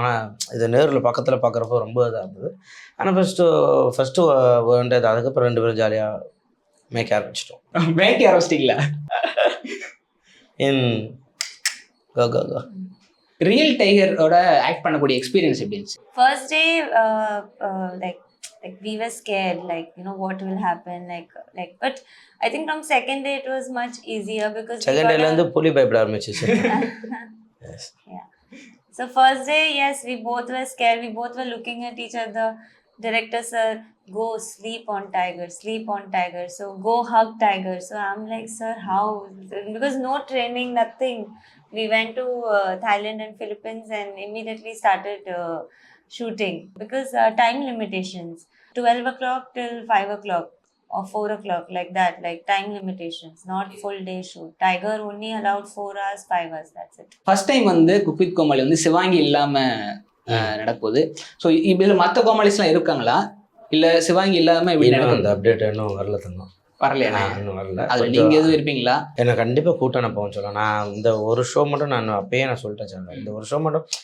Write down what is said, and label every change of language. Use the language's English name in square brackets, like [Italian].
[Tamil] ஆனால் இது நேரில் பக்கத்தில் பார்க்குறப்ப ரொம்ப இதாக இருந்தது. ஆனால் ஃபஸ்ட்டு வேண்டது. அதுக்கப்புறம் 2 பேரும் ஜாலியாக மேய்க்க ஆரம்பிச்சிட்டோம். மேய்க்க ஆரம்பிச்சிட்டிங்களா? இன் கோ ரியல் டைகரோட ஆக்ட் பண்ணக்கூடிய எக்ஸ்பீரியன்ஸ் எப்படி இருந்துச்சு? [English] First day, like we were scared, like, you know, what will happen, like. But I think from second day it was much easier, because [Tamil] second டேலேருந்து புலி பயப்பட ஆரம்பிச்சிச்சு. [English] yeah. So first day, yes, we both were scared. We both were looking at each other. Director sir, go sleep on tiger. So go hug tiger. So I'm like, sir, how? Because no training, nothing. We went to Thailand and Philippines and immediately started shooting, because time limitations. 12 o'clock till 5 o'clock or 4 o'clock, like that, like time limitations, not full day shoot. Tiger only allowed 4 hours, 5 hours, that's it. [Tamil] First time வந்து cook with கோமாளி வந்து சிவாங்கி இல்லாமல் நடக்குது. So இதில் மற்ற கோமாளிஸ்லாம் இருக்காங்களா, இல்லை சிவாங்கி இல்லாமல் இப்படி நடக்கும்? அந்த அப்டேட் இன்னும் வரல தந்தோம். வரலையா? இன்னும் வரல. அதில் நீங்கள் எதுவும் இருப்பீங்களா? என்னை கண்டிப்பாக கூட்டணும் போகணும்னு சொல்லலாம். நான் இந்த ஒரு ஷோ மட்டும் நான் அப்பயே நான் சொல்லிட்டேன் சார், இந்த ஒரு ஷோ மட்டும்.